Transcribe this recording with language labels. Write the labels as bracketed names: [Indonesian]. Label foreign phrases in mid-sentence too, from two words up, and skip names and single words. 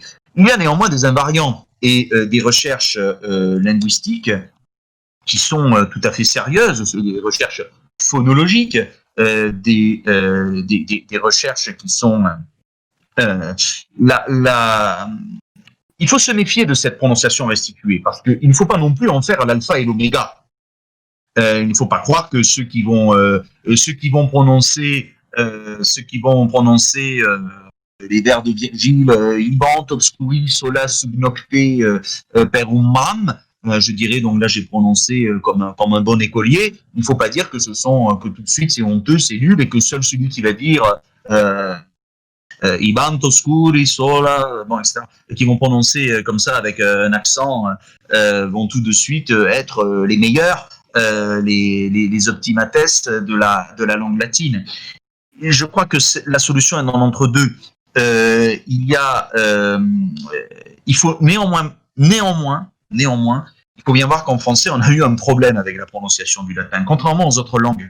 [French] Il y a néanmoins des invariants et des recherches linguistiques qui sont tout à fait sérieuses, des recherches phonologiques, des recherches qui sont il faut se méfier de cette prononciation restituée parce qu'il ne faut pas non plus en faire l'alpha et l'oméga. Il ne faut pas croire que ceux qui vont prononcer les vers de Virgile, [Latin] Ibant, obscuri, sola, subnocte, perum mam, [French] je dirais, donc là j'ai prononcé comme un bon écolier, il ne faut pas dire que que tout de suite c'est honteux, c'est nul, et que seul celui qui va dire [Latin] Ibant, oscuri, sola, [French] bon, etc., et qui vont prononcer comme ça avec un accent, vont tout de suite être les meilleurs, les optimates de la langue latine. Et je crois que la solution est dans l'entre-deux. Il faut néanmoins, il faut bien voir qu'en français, on a eu un problème avec la prononciation du latin, contrairement aux autres langues.